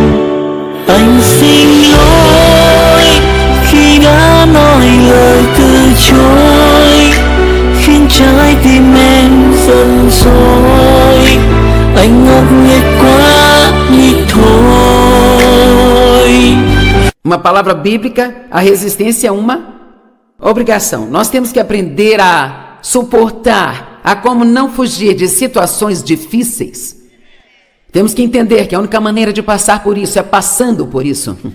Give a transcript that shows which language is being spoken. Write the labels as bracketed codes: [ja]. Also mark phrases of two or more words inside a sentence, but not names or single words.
[vi] Anh xin lỗi khi đã nói lời từ chối, khiến trái tim em giận dỗi. Anh ngốc nghếch quá đi thôi. [pt] Uma palavra bíblica, a resistência é uma obrigação. Nós temos que aprender a suportar, a como não fugir de situações difíceis. Temos que entender que a única maneira de passar por isso é passando por isso.